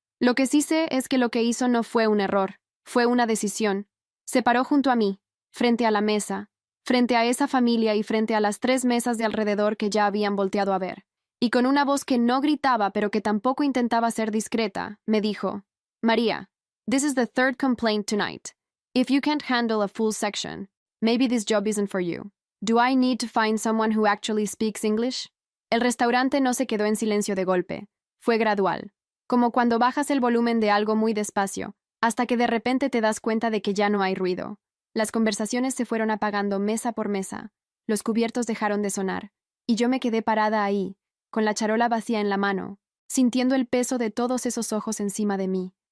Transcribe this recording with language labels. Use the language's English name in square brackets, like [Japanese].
[Spanish] Lo que sí sé es que lo que hizo no fue un error, fue una decisión. Se paró junto a mí, frente a la mesa, frente a esa familia y frente a las 3 mesas de alrededor que ya habían volteado a ver. Y con una voz que no gritaba pero que tampoco intentaba ser discreta, me dijo, María, [English] this is the 3rd complaint tonight. If you can't handle a full section, maybe this job isn't for you. Do I need to find someone who actually speaks English? [Spanish] El restaurante no se quedó en silencio de golpe. Fue gradual, como cuando bajas el volumen de algo muy despacio, hasta que de repente te das cuenta de que ya no hay ruido. Las conversaciones se fueron apagando mesa por mesa, los cubiertos dejaron de sonar, y yo me quedé parada ahí, con la charola vacía en la mano, sintiendo el peso de todos esos ojos encima de mí.